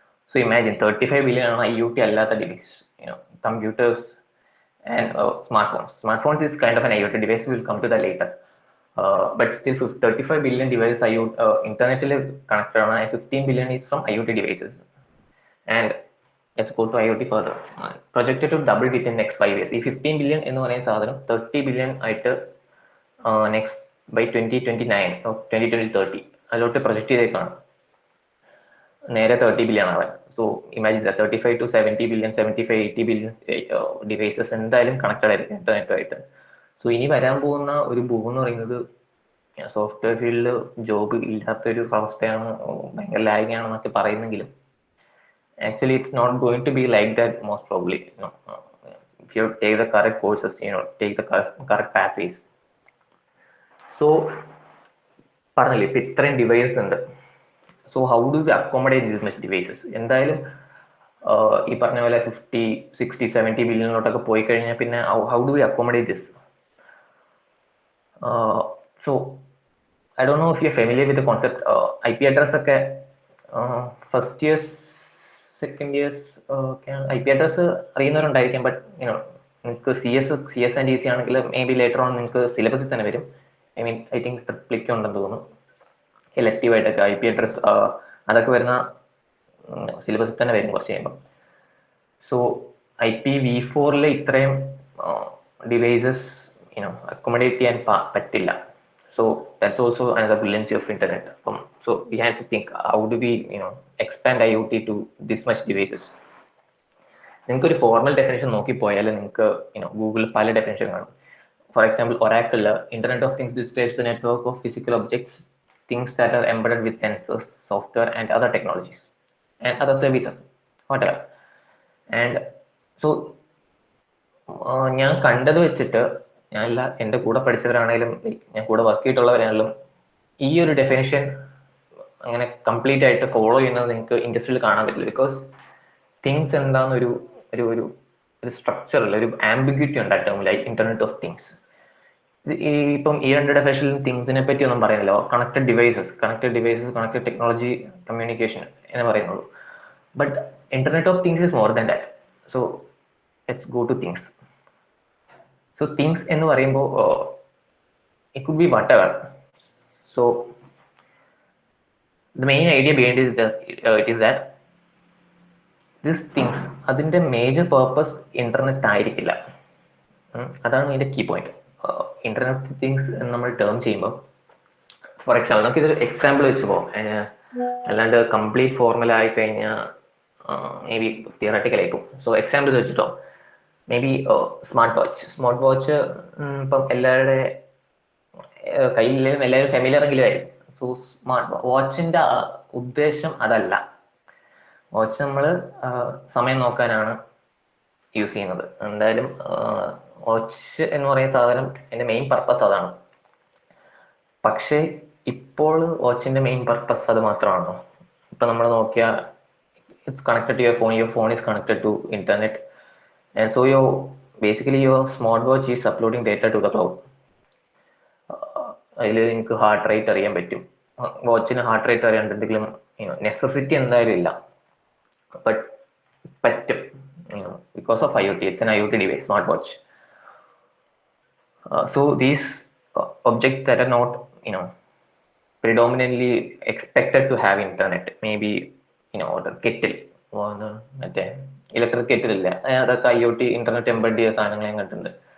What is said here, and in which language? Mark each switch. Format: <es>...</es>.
<en>so imagine 35 billion</en> <ml>ആണ്</ml> <en>IoT അല്ലാത്ത device, computers and smartphones. Smartphones is kind of an IoT device. We will come to that later. But still 35 billion devices internet connected on, and 15 billion is from IoT devices. And let's go to IoT further. Projected to double within next 5 years. If 15 billion in one 30 billion item next by 2029 or 2030. Allot projected near 30 billion. So imagine that 35 to 70 billion, 75-80 billion devices</en> <ml>എന്തായാലും connected ആയിരിക്കും ഇന്റർനെറ്റുമായിട്ട്. So ഇനി വരാൻ പോകുന്ന ഒരു boom എന്ന് പറയുന്നത് software ഫീൽഡിൽ job ഇല്ലാത്തൊരു അവസ്ഥയാണ്, ഭയങ്കര ലാഗിങ് ആണെന്നൊക്കെ പറയുന്നെങ്കിലും</ml> <en>Actually it's not going to be like that most probably. if you take the correct courses, take the correct pathways. So</en> <ml>പറഞ്ഞില്ലേ ഇപ്പൊ ഇത്രയും ഡിവൈസസ് ഉണ്ട്.</ml> <en>So how do we accommodate these much devices?</en> <ml>എന്തായാലും ഈ പറഞ്ഞ പോലെ 50, 60, 70 ബില്യണിലോട്ടൊക്കെ പോയി കഴിഞ്ഞാൽ പിന്നെ</ml> <en>How do we accommodate this? So I don't know if you're familiar with the concept.</en> <ml>IP address ഒക്കെ first years second years IP address അറിയുന്നവരുണ്ടായിരിക്കും. But നിങ്ങൾക്ക് CS and EC ആണെങ്കിൽ</ml> <en>maybe later on</en> <ml>നിങ്ങൾക്ക് സിലബസിൽ തന്നെ വരും. I think ട്രിപ്ലിക്ക് ഉണ്ടെന്ന് തോന്നുന്നു elective ആയിട്ടൊക്കെ IP address അതൊക്കെ വരുന്ന സിലബസിൽ തന്നെ വരും കുറച്ച് കഴിയുമ്പോൾ. സോ IPv4 ഇത്രയും ഡിവൈസസ് അക്കോമഡേറ്റ് ചെയ്യാൻ പറ്റില്ല.</ml> <en>So that's also another brilliance of internet. So we had to think, how do we expand IoT to this much devices?</en> <ml>നിങ്ങൾക്ക് ഒരു ഫോർമൽ ഡെഫിനേഷൻ നോക്കി പോയാൽ നിങ്ങൾക്ക് ഗൂഗിളിൽ പല ഡെഫിനേഷൻ കാണും.</ml> <en>For example Oracle internet of things describes the network of physical objects, things that are embedded with sensors, software and other technologies and other services whatever.</en> <ml>And so ഞാൻ കണ്ടത് വെച്ചിട്ട്, ഞാനല്ല എൻ്റെ കൂടെ പഠിച്ചവരാണെങ്കിലും ഞാൻ കൂടെ വർക്ക് ചെയ്തിട്ടുള്ളവരാണെങ്കിലും ഈ ഒരു ഡെഫിനേഷൻ അങ്ങനെ കംപ്ലീറ്റ് ആയിട്ട് ഫോളോ ചെയ്യുന്നത് നിങ്ങൾക്ക് ഇൻഡസ്ട്രിയിൽ കാണാൻ പറ്റില്ല. ബിക്കോസ് തിങ്സ് എന്താണെന്നൊരു ഒരു ഒരു ഒരു സ്ട്രക്ചറിൽ ഒരു ആംബിഗ്യൂറ്റി ഉണ്ട് ആ ടേമിൽ, ഇന്റർനെറ്റ് ഓഫ് തിങ്സ്. ഇപ്പം ഈ രണ്ട് ഡെഫിനേഷനിൽ തിങ്സിനെ പറ്റി ഒന്നും പറയുന്നില്ല. Connected devices, connected technology, communication എന്ന് പറയുന്നുള്ളൂ.</ml> <en>But internet of things is more than that. So let's go to things. So things</en> <ml>എന്ന് പറയുമ്പോൾ</ml> <en>it could be whatever. So the main idea behind it is that these things</en> <ml>അതിന്റെ major purpose internet ആയിരിക്കില്ല. അതാണ് ഇതിന്റെ key point. Internet things എന്ന് നമ്മൾ term ചെയ്യുമ്പോൾ, for example നമുക്ക് ഇതൊരു എക്സാമ്പിൾ വെച്ച് പോകാം. അല്ലാണ്ട് കംപ്ലീറ്റ് ഫോർമുല ആയി കഴിഞ്ഞാൽ മേ ബി തിയറട്ടിക്കൽ ആയിരിക്കും. സോ എക്സാമ്പിൾ വെച്ചിട്ടോ, മേ ബി സ്മാർട്ട് വാച്ച് ഇപ്പം എല്ലാവരുടെ കയ്യിലും എല്ലാവരും ഫെമിലിയർ എങ്കിലും ആയിരിക്കും. സോ സ്മാർട്ട് വാച്ചിന്റെ ഉദ്ദേശം അതല്ല. വാച്ച് നമ്മൾ സമയം നോക്കാനാണ് യൂസ് ചെയ്യുന്നത്. എന്തായാലും വാച്ച് എന്ന് പറയുന്ന സാധനം എൻ്റെ മെയിൻ പർപ്പസ് അതാണ്. പക്ഷേ ഇപ്പോൾ വാച്ചിന്റെ മെയിൻ പർപ്പസ് അത് മാത്രമാണോ? ഇപ്പൊ നമ്മൾ നോക്കിയാൽ</ml> <en>It's connected to your phone is connected to internet. And so your smartwatch is uploading data to the cloud.</en> <ml>അതിൽ നിങ്ങൾക്ക് ഹാർട്ട് റേറ്റ് അറിയാൻ പറ്റും. വാച്ചിന് ഹാർട്ട് റേറ്റ് അറിയാണ്ട് എന്തെങ്കിലും നെസസിറ്റി എന്തായാലും ഇല്ല, ബട്ട് പറ്റും</ml> <en>Because of IoT. It's an IoT device, smart watch. So these objects that are not predominantly expected to have internet, maybe the kettle,</en> <ml>മറ്റേ ഇലക്ട്രിക് കെറ്റിൽ ഇല്ല, അതൊക്കെ IoT ഇന്റർനെറ്റ് എംബഡ് ചെയ്ത സാധനങ്ങൾ ഞാൻ കണ്ടിട്ടുണ്ട്.</ml>